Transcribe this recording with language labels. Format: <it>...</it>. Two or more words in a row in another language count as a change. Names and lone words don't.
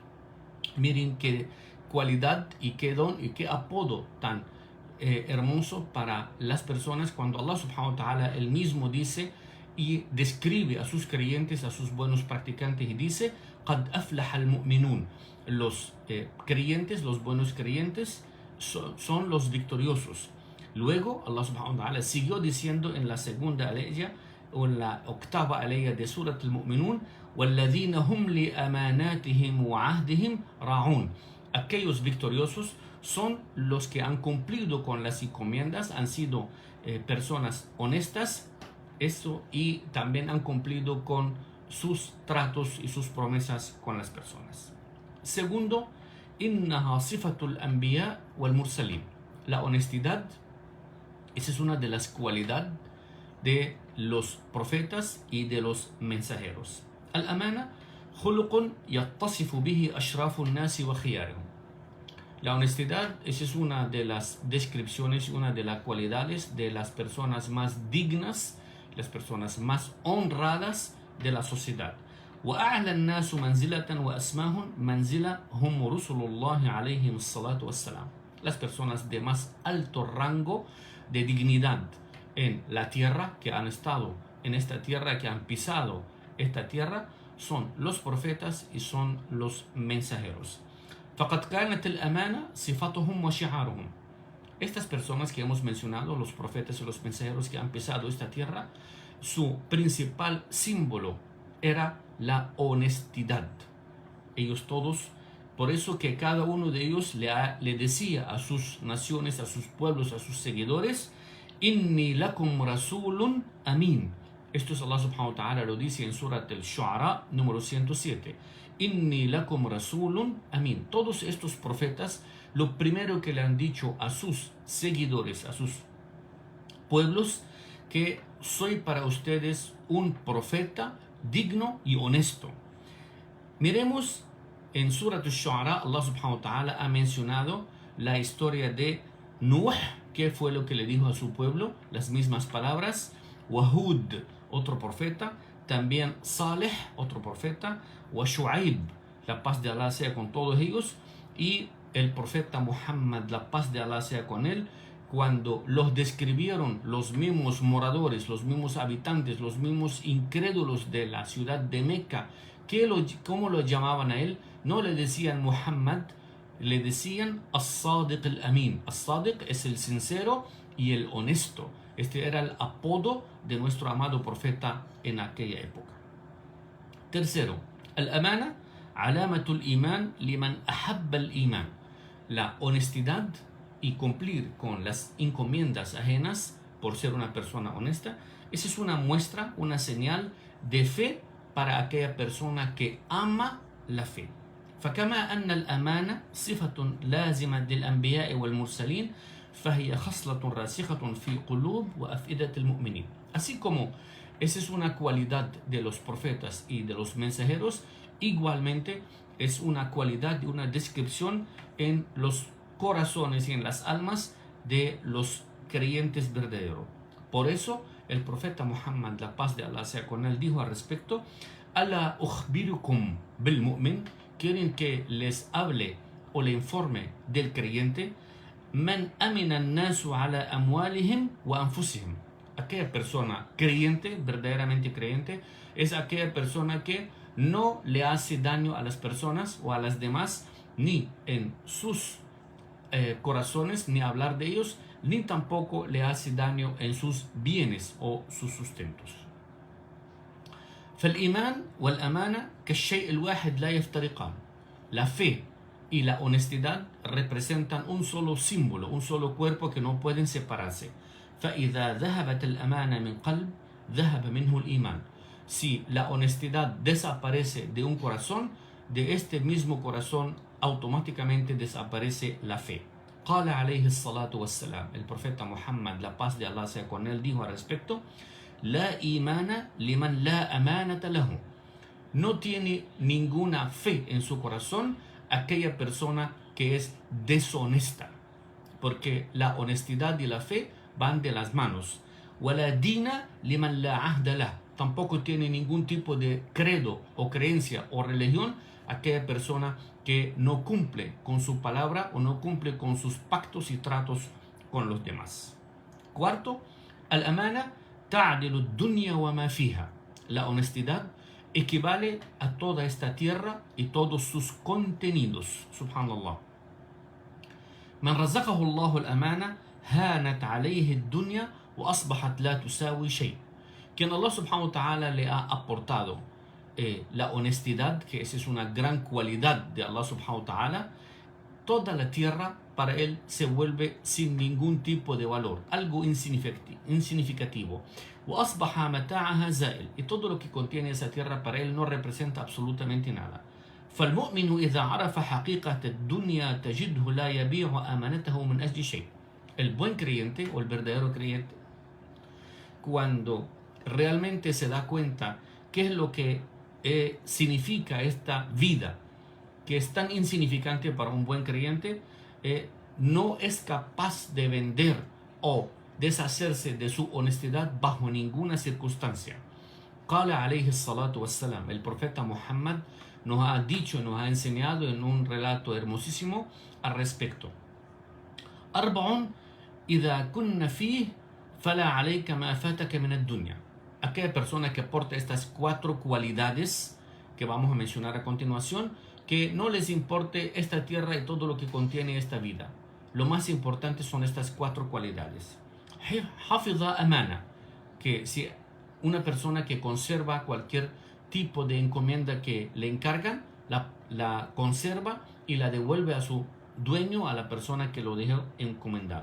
<es>Miren qué cualidad y qué don y qué apodo tan hermoso para las personas, cuando Allah</es> <ar>سبحانه وتعالى</ar> <es>él mismo dice y describe a sus creyentes, a sus buenos practicantes, y dice:</es> <ar>قَدْ أَفْلَحَ الْمُؤْمِنُونَ,</ar> <es>los creyentes, los buenos creyentes son los victoriosos. Luego Allah</es> <ar>سبحانه وتعالى</ar> <es>siguió diciendo en la segunda aleya o en la octava aleya de Surat al-Mu'minun:</es> <ar>وَالَّذِينَ هُمْ لِأَمَانَاتِهِمْ وَعَهْدِهِمْ رَاعُونَ,</ar> <es>aquellos victoriosos son los que han cumplido con las encomiendas, han sido personas honestas, eso, y también han cumplido con sus tratos y sus promesas con las personas. Segundo,</es> <ar>إنها صفة الأنبياء والمرسلين,</ar> <es>la honestidad, esa es una de las cualidades de los profetas y de los mensajeros.</es> <ar>الأمانة خلق يتصف به أشراف الناس وخيارهم,</ar> <es>la honestidad, esa es una de las descripciones, una de las cualidades de las personas más dignas, las personas más honradas de la sociedad.</es> <ar>وأعلى الناس منزلة وأسماهم منزلة هم رسل الله عليهم الصلاة والسلام,</ar> <es>las personas de más alto rango de dignidad en la tierra, que han estado en esta tierra, que han pisado esta tierra, son los profetas y son los mensajeros.</es> <ar>فقد كانت الأمانة صفاتهم وشعارهم,</ar> <es>estas personas que hemos mencionado, los profetas y los mensajeros que han pisado esta tierra, su principal símbolo era la honestidad. Ellos todos, por eso que cada uno de ellos le decía a sus naciones, a sus pueblos, a sus seguidores:</es> <ar>إني لكم رسول أمين.</ar> <es>Esto es Allah</es> <ar>سبحانه وتعالى</ar> <es>lo dice en Surat al-Shu'ara número 107.</es> <ar>إني لكم رسول أمين.</ar> <es>Todos estos profetas, lo primero que le han dicho a sus seguidores, a sus pueblos, que soy para ustedes un profeta digno y honesto. Miremos en Surat al-Shu'ara, Allah</es> <ar>سبحانه وتعالى</ar> <es>ha mencionado la historia de Nuh, que fue lo que le dijo a su pueblo, las mismas palabras. Wahud, otro profeta, también Saleh, otro profeta, wa Shu'aib, la paz de Allah sea con todos ellos, y el profeta Muhammad, la paz de Allah sea con él. Cuando los describieron los mismos moradores, los mismos habitantes, los mismos incrédulos de la ciudad de Meca, ¿cómo lo llamaban a él? No le decían Muhammad, le decían As-Sadiq al-Amin. As-Sadiq es el sincero y el honesto. Este era el apodo de nuestro amado profeta en aquella época. Tercero,</es> <ar>الأمانة علامة الإيمان لمن أحب الإيمان.</ar> <es>La honestidad y cumplir con las encomiendas ajenas por ser una persona honesta, esa es una muestra, una señal de fe para aquella persona que ama la fe.</es> <ar>فكما أن الأمانة صفة لازمة للأنبياء والمرسلين فهي خصلة راسخة في قلوب وأفئدة المؤمنين.</ar> <es>Así como esa es una cualidad de los profetas y de los mensajeros, igualmente es una cualidad y una descripción en los corazones y en las almas de los creyentes verdaderos. Por eso el profeta Muhammad, la paz de Allah sea con él, dijo al respecto:</es> <ar>ألا أخبركم بالمؤمن.</ar> <es>Quieren que les hable o le informe del creyente.</es> <ar>من أمنه الناس على أموالهم وأنفسهم.</ar> <es>Aquella persona creyente, verdaderamente creyente, es aquella persona que no le hace daño a las personas o a las demás, ni en sus corazones, ni hablar de ellos, ni tampoco le hace daño en sus bienes o sus sustentos.</es> <ar>فالإيمان والأمانة كالشيء الواحد لا يفترقان.</ar> <es>La fe y la honestidad representan un solo símbolo, un solo cuerpo que no pueden separarse.</es> <ar>فإذا ذهبت الأمانة من قلب ذهب منه الإيمان.</ar> <es>Si la honestidad desaparece de un corazón, de este mismo corazón automáticamente desaparece la fe.</es> <ar>قال عليه الصلاة والسلام.</ar> <es>El profeta Muhammad, la paz de Allah sea con él, dijo al respecto:</es> <ar>لا إيمان لمن لا أمانة له.</ar> <es>No tiene ninguna fe en su corazón aquella persona que es deshonesta, porque la honestidad y la fe van de las manos.</es> <ar>ولا دين لمن لا عهد له.</ar> <es>Tampoco tiene ningún tipo de credo o creencia o religión aquella persona que no cumple con su palabra o no cumple con sus pactos y tratos con los demás. Cuarto,</es> <ar>الأمانة تعدل الدنيا وما فيها.</ar> <es>La honestidad equivale a toda esta tierra y todos sus contenidos. Subhanallah.</es> <ar>من رزقه الله الأمانة هانت عليه الدنيا وأصبحت لا تساوي شيء.</ar> <es>Quien Allah</es> <ar>سبحانه وتعالى</ar> <es>le ha aportado la honestidad, que esa es una gran cualidad de Allah</es> <ar>سبحانه وتعالى,</ar> <es>toda la tierra para él se vuelve sin ningún tipo de valor, algo insignificativo.</es> <ar>وأصبح متاعها زائل.</ar> <es>Y todo lo que contiene esa tierra para él no representa absolutamente nada.</es> <ar>فالمؤمن إذا عرف حقيقة الدنيا تجده لا يبيع أمانته من أجل شيء.</ar> <es>El buen creyente o el verdadero creyente, cuando realmente se da cuenta qué es lo que significa esta vida, que es tan insignificante para un buen creyente, no es capaz de vender o deshacerse de su honestidad bajo ninguna circunstancia.</es> <ar>قال عليه الصلاة والسلام.</ar> <es>El profeta Muhammad nos ha dicho, nos ha enseñado en un relato hermosísimo al respecto.</es> <ar>أربع إذا كن فيه فلا عليك ما فاتك من الدنيا.</ar> <es>Aquella persona que aporta estas cuatro cualidades que vamos a mencionar a continuación, que no les importe esta tierra y todo lo que contiene esta vida. Lo más importante son estas cuatro cualidades.</es> <ar>حفظ أمانة,</ar> <es>que si una persona que conserva cualquier tipo de encomienda que le encargan, la conserva y la devuelve a su dueño, a la persona que lo dejó encomendado.</es>